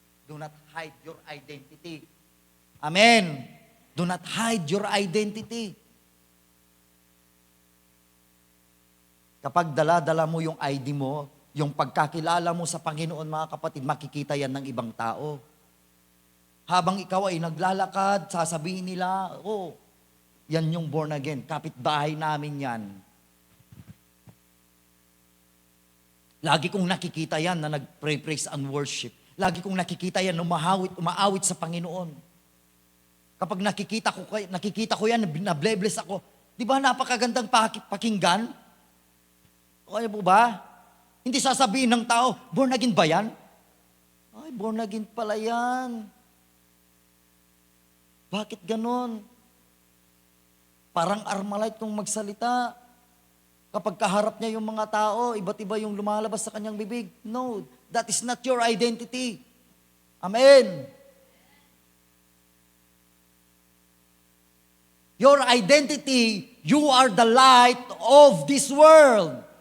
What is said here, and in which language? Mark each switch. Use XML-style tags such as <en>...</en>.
<en>Do not hide your identity. Amen. Do not hide your identity.</en> <tl>Kapag dala-dala mo yung ID mo, yung pagkakilala mo sa Panginoon, mga kapatid, makikita yan ng ibang tao. Habang ikaw ay naglalakad, sasabihin nila, oh, yan yung born again, kapitbahay namin yan. Lagi kong nakikita yan na nag-pray, praise, and worship. Lagi kong nakikita yan na umaawit sa Panginoon. Kapag nakikita ko yan, na-bless ako. Di ba napakagandang pakinggan? Kaya po ba? Hindi sasabihin ng tao, born again ba yan? Ay, born again pala yan. Bakit ganon? Parang Armalite kung magsalita. Kapag kaharap niya yung mga tao, iba't iba yung lumalabas sa kanyang bibig.</tl> <en>No, that is not your identity. Amen. Your identity, you are the light of this world.</en>